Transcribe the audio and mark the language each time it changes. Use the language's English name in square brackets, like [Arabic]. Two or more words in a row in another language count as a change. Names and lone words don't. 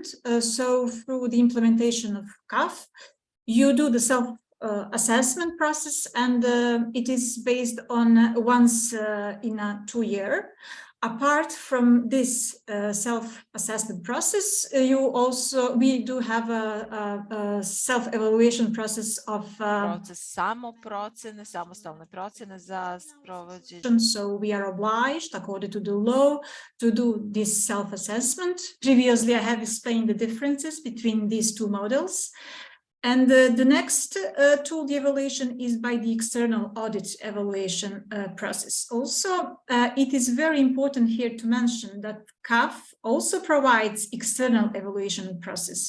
[English] So through the implementation of CAF, you do the self-assessment process, and it is based on once in a 2 year. Apart from this self-assessment process, we do have a self-evaluation process of [Bosnian] samostalne procjene za sprovođenje. [English] So we are obliged, according to the law, to do this self-assessment. Previously, I have explained the differences between these two models. And the next tool, the evaluation, is by the external audit evaluation process. Also, it is very important here to mention that CAF also provides external evaluation process.